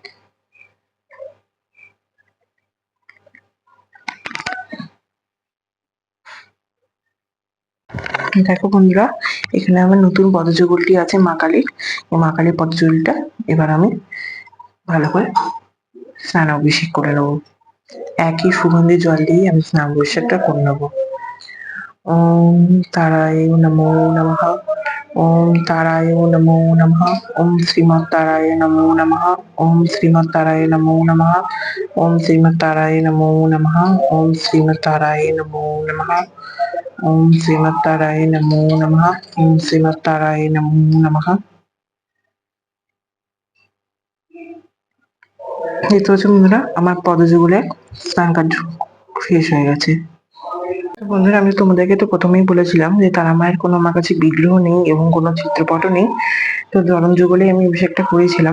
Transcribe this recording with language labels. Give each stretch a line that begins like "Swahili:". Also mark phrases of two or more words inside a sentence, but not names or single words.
Bangla: দেখো বন্ধুরা, এখানে আমার নতুন পদযুগলটি আছে মা কালীর। এই মা কালীর পদযুগলটা এবার আমি ভালো করে স্নান অভিষেক করে নেবো। একই সুগন্ধি জল দিয়ে আমি স্নান অভিষেকটা করে নেবো।
Sanskrit: ওম তারায় নমো নমঃ। ওম তারায় নমো নমঃ। ওম শ্রীমৎতারায় নমো নমঃ। ওম শ্রীমৎতারায় নমো নমঃ। ওম শ্রীমৎতারায় নমো নমঃ। ওম শ্রীমৎতারায় নমো নমঃ। ওম শ্রীমৎতারায় নমো নমঃ। ওম শ্রীমৎতারায় নমো নমঃ।
Bangla: দেখতে পাচ্ছ বন্ধুরা, আমার পদযুগলের স্নান কার্য শেষ হয়ে গেছে। তো বন্ধুরা, আমি তোমাদেরকে তো প্রথমেই বলেছিলাম যে তারা মায়ের কোনো আমার কাছে বিগ্রহ নেই এবং কোনো চিত্রপটও নেই। তো গরম যুগলে আমি অভিষেকটা করেছিলাম।